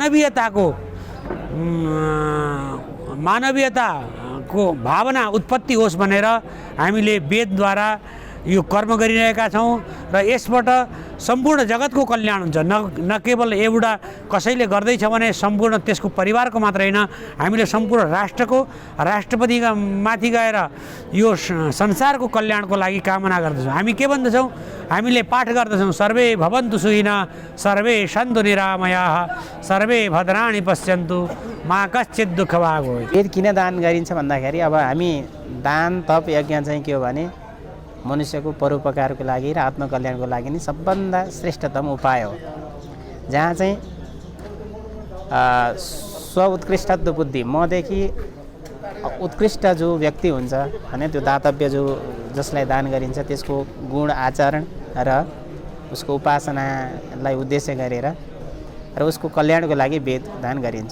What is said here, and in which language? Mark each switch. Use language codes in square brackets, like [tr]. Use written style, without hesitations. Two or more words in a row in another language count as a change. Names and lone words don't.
[ne] मानवीयताको भावना उत्पत्ति होस् भनेर हामीले वेदद्वारा यो कर्म गरिरहेका छौँ र यसबाट सम्पूर्ण जगतको कल्याण हुन्छ। न केवल एउटा कसैले गर्दैछ भने सम्पूर्ण त्यसको परिवारको मात्र होइन, हामीले सम्पूर्ण राष्ट्रको राष्ट्रपतिका माथि गएर यो संसारको कल्याणको लागि कामना गर्दछौँ। हामी के भन्दछौँ? हामीले पाठ गर्दछौँ [sa] सर्वे भवन्तु सुखिनः सर्वे सन्तु निरामयाः सर्वे भद्राणि पश्यन्तु मा कश्चित् दुःख भाग होय्। [ne] वेद किन दान गरिन्छ भन्दाखेरि अब हामी दान तप यज्ञ चाहिँ के हो भने मनुष्यको परोपकारको लागि र आत्मकल्याणको लागि नै सबभन्दा श्रेष्ठतम उपाय हो। जहाँ चाहिँ स्वउत्कृष्टत्व बुद्धि मदेखि उत्कृष्ट जो व्यक्ति हुन्छ होइन त्यो दातव्य जो जसलाई दान गरिन्छ त्यसको गुण आचरण र उसको उपासनालाई उद्देश्य गरेर र उसको कल्याणको लागि वेद दान गरिन्छ।